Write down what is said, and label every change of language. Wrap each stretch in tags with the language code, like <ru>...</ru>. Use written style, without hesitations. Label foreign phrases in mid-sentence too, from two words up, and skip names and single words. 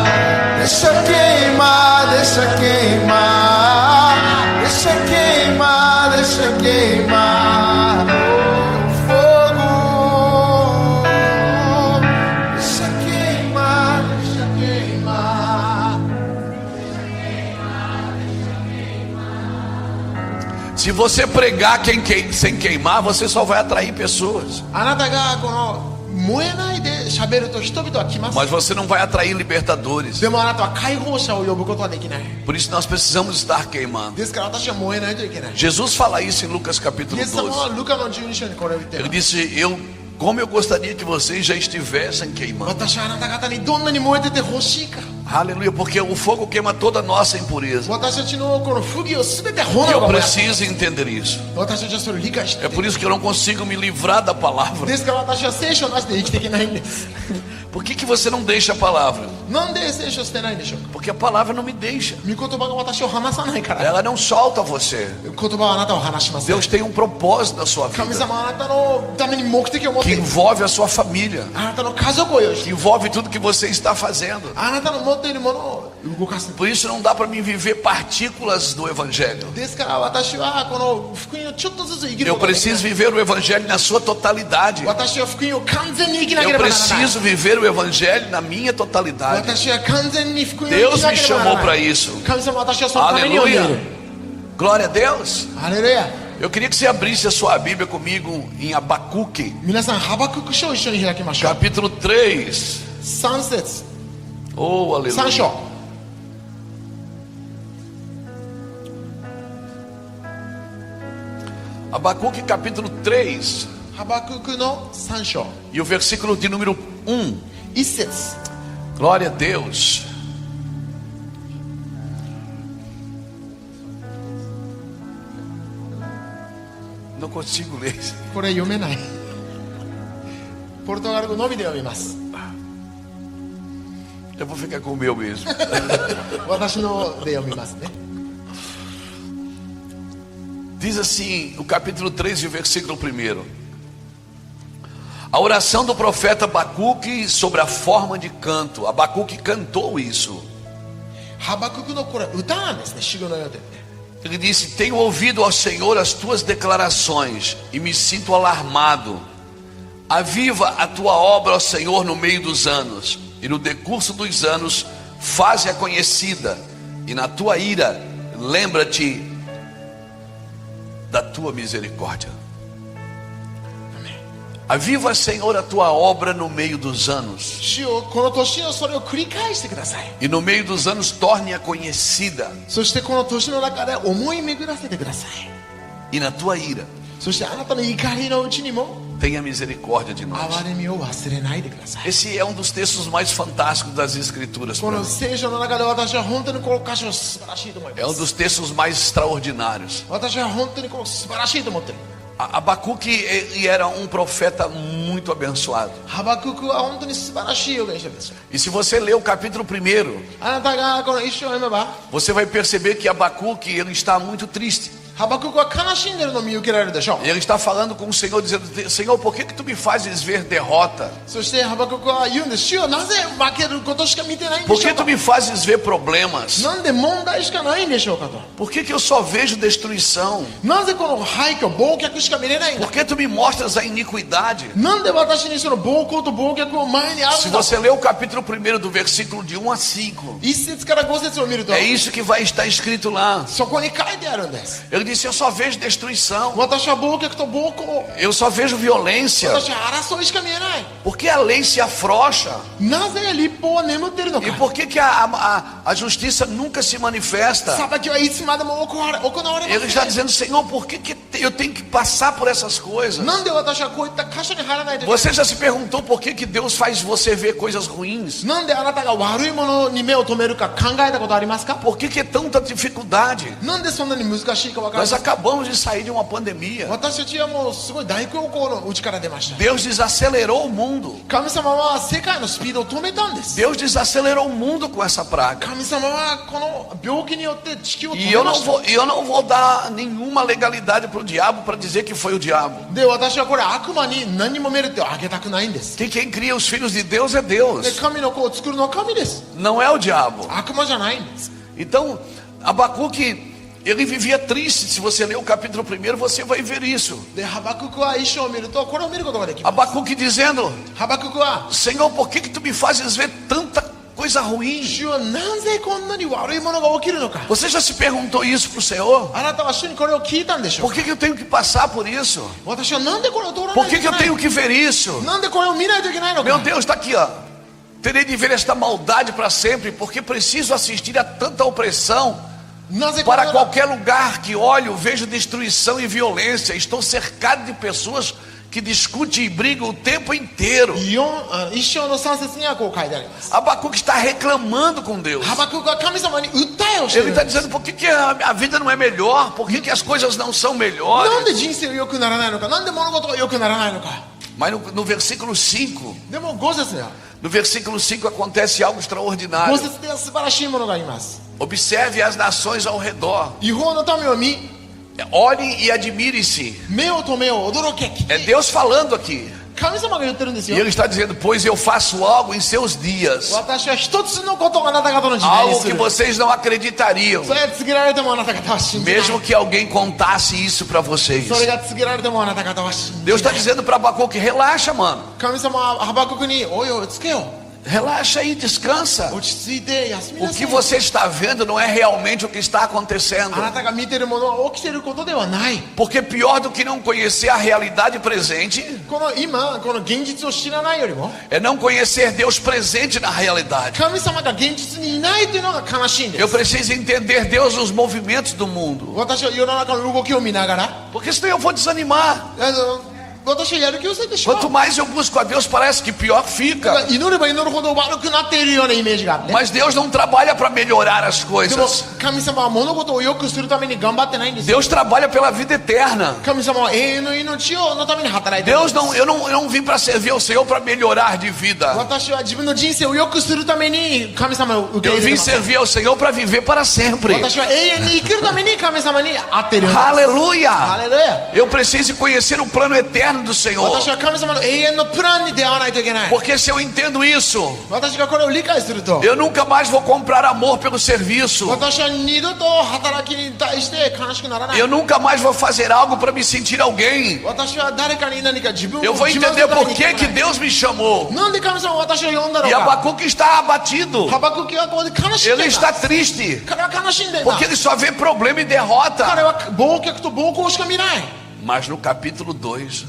<pt>deixa queimar, deixa queimar, deixa queimar, deixa queimar o fogo. Deixa queimar, deixa queimar. Se você pregar sem queimar, você só vai atrair pessoas.</pt> <ja>あなたがこの燃えないで喋ると人々は来ます。</ja> <pt>Mas você não vai atrair libertadores.</pt> <ja>でもあなたは解放者を呼ぶことはできない。</ja> <pt>Por isso nós precisamos estar queimando.</pt> <ja>ですから私は燃えないといけない。</ja> <pt>Jesus fala isso em Lucas</pt> <ja>イ</ja> <pt>capítulo</pt> <ja>エス様は</ja> <pt>12.</pt> <ja>ルカの12章にこれを言ってい</ja> <pt>Ele</pt> <ja>る。</ja> <pt>disse: como eu gostaria que vocês já estivessem queimando.</pt> <ja>私はあなた方にどんなに燃えててほしいか。</ja> <pt>Aleluia, porque o fogo queima toda a nossa impureza.</pt> <ja>私たちのこの不義をすべて</ja> <pt>E</pt> <ja>炎</ja> <pt>eu</pt> <ja>が燃やす。</ja> <pt>preciso entender isso.</pt> <ja>私たちはそれを理解して</ja> <pt>É por isso que eu não consigo me livrar da palavra.</pt> <ja>ですから私は聖書なしで生きていけないんです。</ja> <pt>Por que você não deixa a palavra?</pt> <ja>なんで聖書を捨てないんでしょうか。</ja> <pt>Porque a palavra não me deixa.</pt> <ja>御言葉が私を離さないから。</ja> <pt>Ela não solta você.</pt> <ja>言葉はあなたを離します。</ja> <pt>Deus tem um propósito na sua</pt> <ja>神</ja> <pt>vida</pt> <ja>様はあなたのために目的を持って</ja> <pt>que</pt> <ja>いる。</ja> <pt>envolve a sua família,</pt> <ja>あなたの家族を用意して</ja> <pt>que envolve tudo que você está fazendo.</pt> <ja>あなたの持っているものを動かす。</ja> <pt>Por isso não dá para mim viver partículas do evangelho.</pt> <ja>ですから私はこの福音をちょっとずつ生きる</ja> <pt>Eu</pt> <ja>ことができない</ja> <pt>preciso viver o evangelho na sua totalidade.</pt> <ja>私は福音を完全に生きなけ</ja> <pt>Eu</pt> <ja>ればならない。</ja> <pt>preciso viver o evangelho na minha totalidade.</pt> <ja>私は完全に福音を生きなければな</ja> <pt>Deus me chamou</pt> <ja>ら</ja> <pt>para</pt> <ja>ない。</ja> <pt>isso.</pt> <ja>神様は私はそのために呼んでいる。</ja> <pt>Aleluia. Glória a Deus.</pt> <ja>ハレルヤ。</ja> <pt>Eu queria que você abrisse a sua Bíblia comigo em Abacuque,</pt> <ja>皆さんハバクク書を一緒に開きましょう。</ja> <pt>capítulo 3.</pt> <ja>3節</ja> <pt>Oh,</pt> <ja>3</ja> <pt>aleluia.</pt> <ja>章。</ja> <pt>Abacuque, capítulo 3.</pt> <ja>ハバククの3章</ja> <pt>E o versículo de número 1.</pt> <ja>1節。</ja> <pt>Glória a Deus. Não consigo ler.</pt> <ja>これ読めない。ポルトガル語のみで読みます。</ja> <pt>Eu vou ficar com o meu mesmo.</pt> <ja>私ので読みますね。</ja> <pt>Diz assim, o capítulo 3 e o versículo 1. A oração do profeta Abacuque sobre a forma de canto. Abacuque cantou isso.</pt> <ja>ハバククのこれ歌なんですね。主語のようで。</ja> <pt>Ele disse: tenho ouvido ao Senhor as tuas declarações e me sinto alarmado. Aviva a tua obra, ó Senhor, no meio dos anos, e no decurso dos anos faze-a conhecida, e na tua ira lembra-te da tua misericórdia. Aviva, Senhor, a tua obra no meio dos anos,</pt> <ja>主よこの年のそれを繰り返してください。</ja> <pt>e no meio dos anos torne-a conhecida,</pt> <ja>そしてこの年の中で思い巡らせてください。</ja> <pt>e na tua ira</pt> <ja>そしてあなたの怒りのうちにも</ja> <pt>tenha misericórdia de nós.</pt> <ja>憐れみを忘れないでください。</ja> <pt>Esse é um dos textos mais fantásticos das Escrituras.</pt> <ja>こ</ja> <pt>Para</pt> <ja>の</ja> <pt>mim.</pt> <ja>聖書の中で私は本当にこの箇所素晴らしいと思い</ja> <pt>É</pt> <ja>ま</ja> <pt>um</pt> <ja>す。</ja> <pt>dos textos mais extraordinários.</pt> <ja>私は本当にこの素晴らしいと思ってる。</ja> <pt>Abacuque ele era um profeta muito abençoado.</pt> <ja>ハバククは本当に素晴らしい預言者ですよ。</ja> <pt>E se você ler o capítulo 1,</pt> <ja>あなたがこの一章を読めば</ja> <pt>você vai perceber que Abacuque ele está muito triste.</pt> <ja>ハバククは悲しんでるのを見受けられるでしょう。</ja> <pt>Ele está falando com o Senhor, dizendo: Senhor, por que tu me fazes ver derrota?</pt> <ja>そしてハバククは言うんです。主よなぜ負けることしか見てないんで</ja> <pt>Por</pt> <ja>しょ</ja> <pt>que</pt> <ja>うか</ja> <pt>tu。me fazes ver problemas?</pt> <ja>なんで問題しかないんでしょうかと。</ja> <pt>Por que eu só vejo destruição?</pt> <ja>なぜこの廃墟暴虐しか見れないんだ。</ja> <pt>Por que tu me mostras a iniquidade?</pt> <ja>なんで私にその暴行と暴虐を前にあ</ja> <pt>Se</pt> <ja>るんだ。</ja> <pt>você ler o capítulo 1 do versículo de 1 a 5,</pt> <ja>1節から5節を見ると</ja> <pt>é isso que vai estar escrito lá.</pt> <ja>そこに書いてあるんです。</ja> <pt>Ele disse: eu só vejo destruição,</pt> <ja>私は暴虐と暴行、</ja> <pt>eu só vejo violência.</pt> <ja>私は争いしか見えない。</ja> <pt>Por que a lei se afrouxa?</pt> <ja>なぜ立法は眠っているのか。</ja> <pt>E por que a justiça nunca se manifesta?</pt> <ja>裁きはいつまでも行われ</ja> <pt>Ele</pt> <ja>ま</ja> <pt>está</pt> <ja>せん。</ja> <pt>dizendo: Senhor, por que eu tenho que passar por essas coisas?</pt> <ja>なんで私はこういった箇所に入らないといけない。</ja> <pt>Você já se perguntou por que Deus faz você ver coisas ruins?</pt> <ja>なんであなたが悪いものに目を留めるか考えたことありますか。</ja> <pt>Por que é tanta dificuldade?</pt> <ja>なんでそんなに難しいか分かり</ja> <pt>Nós</pt> <ja>ますか。</ja> <pt>acabamos de sair de uma pandemia.</pt> <ja>私たちはもうすごい大恐慌の内から出ました。</ja> <pt>Deus desacelerou o mundo.</pt> <ja>神様は世界のスピードを止めたんです。</ja> <pt>Deus desacelerou o mundo com essa praga.</pt> <ja>神様はこの病気によって地球を止</ja> <pt>E</pt> <ja>め</ja> <pt>eu</pt> <ja>ま</ja> <pt>não</pt> <ja>した。</ja> <pt>vou dar nenhuma legalidade para o diabo para dizer que foi o diabo.</pt> <ja>で私はこれ悪魔に何もメリットをあげたくないんです。</ja> <pt>Que quem cria os filhos de Deus é</pt> <ja>で</ja> <pt>Deus,</pt> <ja>神の子を作るのは神です。</ja> <pt>não é o diabo.</pt> <ja>悪魔じゃないんです。</ja> <pt>Então, Abacuque, ele vivia triste. Se você ler o capítulo 1, você vai ver isso.</pt> <ja>でハバククは一生を見るとこれを見ることができます。</ja> <pt>Abacuque dizendo:</pt> <ja>ハバククは</ja> <pt>Senhor, por que tu me fazes ver tanta coisa ruim?</pt> <ja>主はなぜこんなに悪いものが起きるのか。</ja> <pt>Você já se perguntou isso para o Senhor?</pt> <ja>あなたは主にこれを聞いたんでしょう</ja> <pt>Por que eu tenho que passar por isso?</pt> <ja>私はなんでこれを通らな</ja> <pt>Por</pt> <ja>いと</ja> <pt>que</pt> <ja>いけ</ja> <pt>eu</pt> <ja>ない</ja> <pt>tenho que ver isso?</pt> <ja>なんでこれを見ないといけないの</ja> <pt>Meu</pt> <ja>か。</ja> <pt>Deus, está aqui, ó. Terei de ver esta maldade para sempre, porque preciso assistir a tanta opressão.</pt> <ja>なぜこれ</ja> <pt>Para</pt> <ja>を</ja> <pt>qualquer lugar que olho, vejo destruição e violência. Estou cercado de pessoas que discutem e brigam o tempo inteiro.</pt> <ja>一章の3節にはこう書いてあります。</ja> <pt>Abacuque está reclamando com Deus.</pt> <ja>ハバククは神様に訴えをしてい</ja> <pt>Ele</pt> <ja>るん</ja> <pt>está</pt> <ja>です。</ja> <pt>dizendo: por que a vida não é melhor? Por que as coisas não são</pt> <ja>なんで</ja> <pt>melhores?</pt> <ja>人生が良くならないのか。なんで物事が良くならないのか。</ja> <pt>Mas no versículo 5,</pt> <ja>でも5節では</ja> <pt>no versículo 5 acontece algo</pt> <ja>5</ja> <pt>extraordinário.</pt> <ja>節では素晴らしいものがあります。</ja> <pt>Observe as nações ao redor.</pt> <ja>違法の民を見、</ja> <pt>Olhe e admire-se.</pt> <ja>目を止めよう、驚け。</ja> <pt>É Deus falando aqui.</pt> <ja>神様が言ってるんですよ</ja> <pt>E Ele está dizendo: pois eu faço algo em seus dias,</pt> <ja>私は一つのことをあなた方の時代に</ja> <pt>algo</pt> <ja>す</ja> <pt>que</pt> <ja>る。</ja> <pt>vocês não acreditariam,</pt> <ja>それ告げられてもあなた方は信じない。</ja> <pt>mesmo que alguém contasse isso para vocês.</pt> <ja>それが告げられてもあなた方は信じ</ja> <pt>Deus</pt> <ja>な</ja> <pt>está</pt> <ja>い。</ja> <pt>dizendo para Abacuque: relaxa, mano.</pt> <ja>神様はハバククにおいおいつけよ。</ja> <pt>Relaxa aí, descansa.</pt> <ja>落ち着いて休み</ja> <pt>O</pt> <ja>なさ</ja> <pt>que</pt> <ja>い。</ja> <pt>você está vendo não é realmente o que está acontecendo.</pt> <ja>あなたが見ているものは起きていることではない。</ja> <pt>Porque pior do que não conhecer a realidade presente</pt> <ja>この今この現実を知らないよりも</ja> <pt>é não conhecer Deus presente na realidade.</pt> <ja>神様が現実にいないというのが悲しいんで</ja> <pt>Eu</pt> <ja>す。</ja> <pt>preciso entender Deus nos movimentos do mundo.</pt> <ja>私は世の中の動きを見ながら</ja> <pt>Porque senão eu vou desanimar.</pt> <ja>私はやる気を失ってしまう。</ja> <pt>Quanto mais eu busco a Deus, parece que pior fica.</pt> <ja>祈れば祈るほど悪くなっているようなイメージがあって。</ja> <pt>Mas Deus não trabalha para melhorar as</pt> <ja>でも</ja> <pt>coisas.</pt> <ja>神様は物事を良くするために頑張ってないんですよ。</ja> <pt>Deus trabalha pela vida eterna.</pt> <ja>神様は永遠の命のために働いているんで</ja> <pt>Deus</pt> <ja>す。</ja> <pt>eu não vim para servir ao Senhor para melhorar de vida.</pt> <ja>私は自分の人生を良くするために神様を受け</ja> <pt>Eu</pt> <ja>入れて</ja> <pt>vim</pt> <ja>ます。</ja> <pt>servir ao Senhor para viver para sempre.</pt> <ja>私は永遠に生きるために神様に会っているんです。</ja> <pt>Aleluia!</pt> <ja>ハレルヤ。</ja> <pt>Eu preciso conhecer o plano eterno do Senhor.</pt> <ja>私は神様の永遠のプランに出会わないといけない。</ja> <pt>Porque se eu entendo isso,</pt> <ja>私がこれを理解すると</ja> <pt>eu nunca mais vou comprar amor pelo serviço.</pt> <ja>私は二度と働きに対して悲しくならない</ja> <pt>Eu nunca mais vou fazer algo para me sentir alguém.</pt> <ja>私は誰かに何か自分を</ja> <pt>Eu vou</pt> <ja>自慢す</ja> <pt>entender</pt> <ja>るため</ja> <pt>por</pt> <ja>に</ja> <pt>que, que Deus me chamou.</pt> <ja>なんで神様は私を呼んだの</ja> <pt>E</pt> <ja>か。</ja> <pt>Abacuque está abatido.</pt> <ja>ハバクキはここで悲しん</ja> <pt>Ele</pt> <ja>でい</ja> <pt>está</pt> <ja>た。</ja> <pt>triste.</pt> <ja>彼は悲しんでいた。</ja> <pt>Porque ele só vê problema e derrota.</pt> <ja>彼は暴虐と暴行しか見ない。</ja> <pt>Mas no capítulo 2,</pt>